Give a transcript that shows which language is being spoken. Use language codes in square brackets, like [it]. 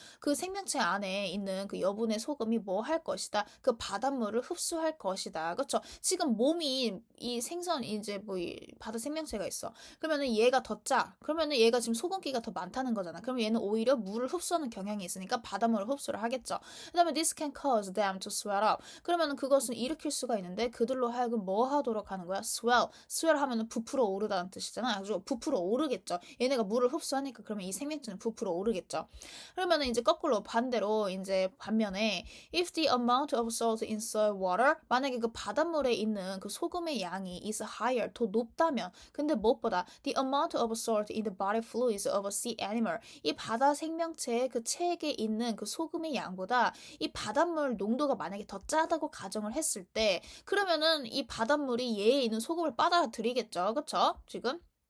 [ko] 그 생명체 안에 있는 그 여분의 소금이 뭐 할 것이다? 그 바닷물을 흡수할 것이다. 그쵸? 지금 몸이 이 생선 이제 뭐 이 바다 생명체가 있어. 그러면은 얘가 더 짜. 그러면은 얘가 지금 소금기가 더 많다는 거잖아. 그러면 얘는 오히려 물을 흡수하는 경향이 있으니까 바닷물을 흡수를 하겠죠. 그다음에 [en] this can cause them to swell up. [ko] 그러면은 그것은 일으킬 수가 있는데 그들로 하여금 뭐 하도록 하는 거야? [en] swell. [ko] swell 하면은 부풀어 오르다는 뜻이잖아. 아주 부풀어 오르겠죠. 얘네가 물을 흡수하니까 그러면 이 생명체는 부풀어 오르겠죠. 그러면은 이제 거꾸로 반대로 이제 반면에 [en] if the amount of salt in soil water [ko] 만약에 그 바닷물에 있는 그 소금의 양이 [en] is higher [ko] 더 높다면 근데 무엇보다 [en] the amount of salt in the body fluids of a sea animal [ko] 이 바다 생명체의 그 체액에 있는 그 소금의 양보다 이 바닷물 농도가 만약에 더 짜다고 가정을 했을 때 그러면은 이 바닷물이 얘에 있는 소금을 빨아들이겠죠. 그쵸? 지금